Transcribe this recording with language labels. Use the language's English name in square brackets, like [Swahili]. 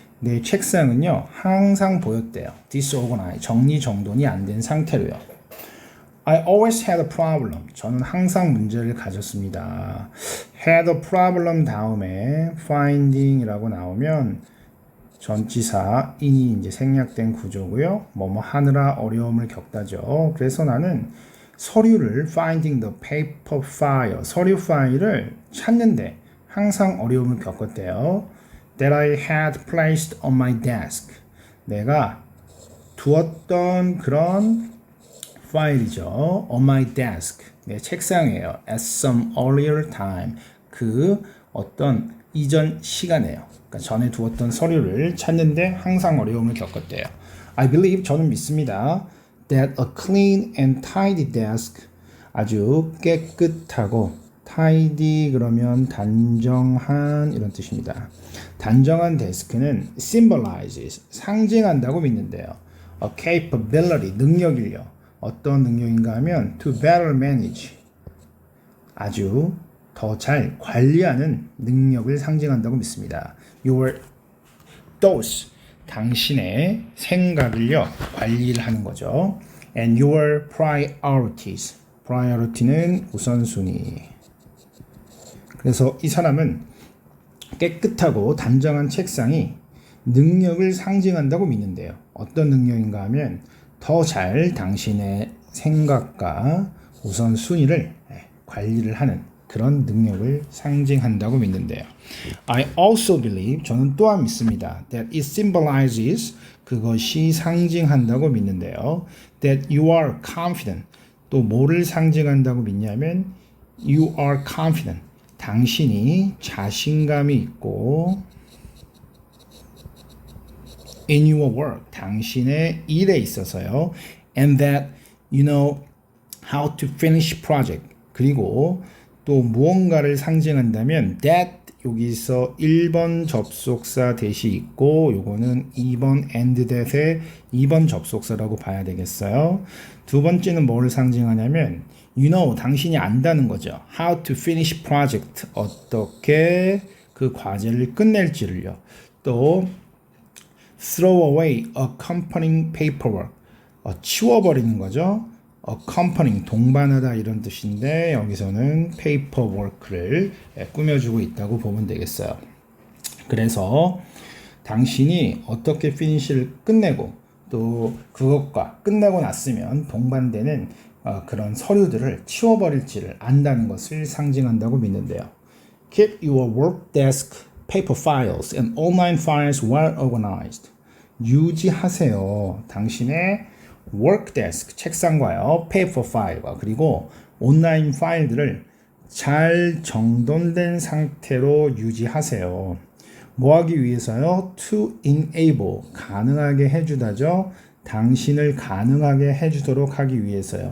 [Korean] 내 책상은요. 항상 보였대요. disorganized, 정리정돈이 안 된 상태로요. [English] I always had a problem. [Korean] 저는 항상 문제를 가졌습니다. [English] had a problem [Korean] 다음에 finding이라고 나오면 전치사 in이 이제 생략된 구조고요. 뭐뭐 하느라 어려움을 겪다죠. 그래서 나는 서류를 [English] finding the paper file, [Korean] 서류 파일을 찾는데 항상 어려움을 겪었대요. [English] That I had placed on my desk. [Korean] 내가 두었던 그런 파일이죠. [English] On my desk. [Korean] 내 책상이에요. [English] At some earlier time. [Korean] 그 어떤 이전 시간에요. 그러니까 전에 두었던 서류를 찾는데 항상 어려움을 겪었대요. [English] I believe, [Korean] 저는 믿습니다. [English] That a clean and tidy desk, [Korean] 아주 깨끗하고 tidy 그러면 단정한 이런 뜻입니다. 단정한 데스크는 symbolizes, 상징한다고 믿는데요. [English] A capability, [Korean] 능력을요. 어떤 능력인가 하면 [English] to better manage, [Korean] 아주 더 잘 관리하는 능력을 상징한다고 믿습니다. [English] Your thoughts, [Korean] 당신의 생각을요 관리를 하는 거죠. [English] And your priorities, priority는 우선순위. [Korean] 그래서 이 사람은 깨끗하고 단정한 책상이 능력을 상징한다고 믿는데요. 어떤 능력인가 하면 더 잘 당신의 생각과 우선순위를 관리를 하는 그런 능력을 상징한다고 믿는데요. [English] I also believe, [Korean] 저는 또한 믿습니다. [English] That it symbolizes, [Korean] 그것이 상징한다고 믿는데요. [English] That you are confident, [Korean] 또 뭐를 상징한다고 믿냐면 [English] you are confident, [Korean] 당신이 자신감이 있고 [English] in your work, [Korean] 당신의 일에 있어서요. [English] And that you know how to finish project. [Korean] 그리고 또 무언가를 상징한다면 that 여기서 1번 접속사 대시 있고 요거는 2번 [English] and that [Korean] 의 2번 접속사라고 봐야 되겠어요. 두 번째는 뭐를 상징하냐면 [English] you know, [Korean] 당신이 안다는 거죠. [English] How to finish project. [Korean] 어떻게 그 과제를 끝낼지를요. [English] 또 throw away accompanying paperwork. [Korean] 치워버리는 거죠. accompanying, 동반하다 이런 뜻인데 여기서는 paperwork를 꾸며주고 있다고 보면 되겠어요. 그래서 당신이 어떻게 finish를 끝내고 또 그것과 끝내고 났으면 동반되는 그런 서류들을 치워버릴지를 안다는 것을 상징한다고 믿는데요. [English] Keep your work desk paper files and online files well organized. [Korean] 유지하세요. 당신의 work desk, 책상과요, [English] paper file [Korean] 과 그리고 온라인 파일들을 잘 정돈된 상태로 유지하세요. 뭐 하기 위해서요? [English] To enable, [Korean] 가능하게 해주다죠. 당신을 가능하게 해주도록 하기 위해서요.